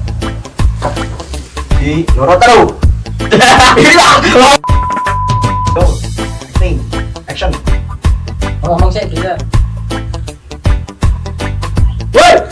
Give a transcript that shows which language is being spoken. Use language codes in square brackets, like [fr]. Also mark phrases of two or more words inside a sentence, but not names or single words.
[jv] Ji loro telu. [en] Go. Acting. Action. [id] Ngomong sih bisa. Woi.